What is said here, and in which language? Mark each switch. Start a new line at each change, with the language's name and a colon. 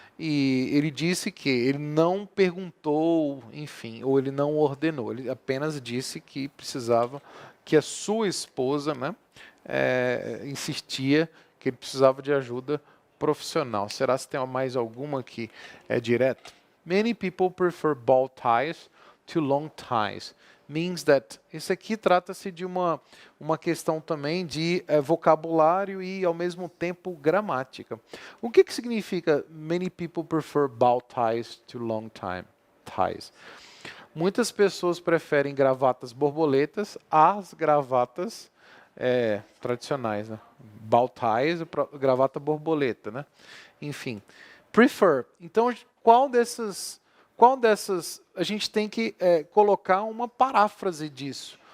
Portuguese: E ele disse que ele não perguntou, enfim, ou ele não ordenou. Ele apenas disse que precisava, que a sua esposa, né, insistia que ele precisava de ajuda profissional. Será que tem mais alguma que é direto?
English: Many people prefer bow ties to long ties. Means that.
Portuguese: Isso aqui trata-se de uma questão também de vocabulário e, ao mesmo tempo, gramática. O que significa
English: many people prefer bow ties to long ties?
Portuguese: Muitas pessoas preferem gravatas borboletas às gravatas tradicionais, né? Bow ties, gravata borboleta, né? Enfim, prefer. Então, qual dessas a gente tem que colocar uma paráfrase disso?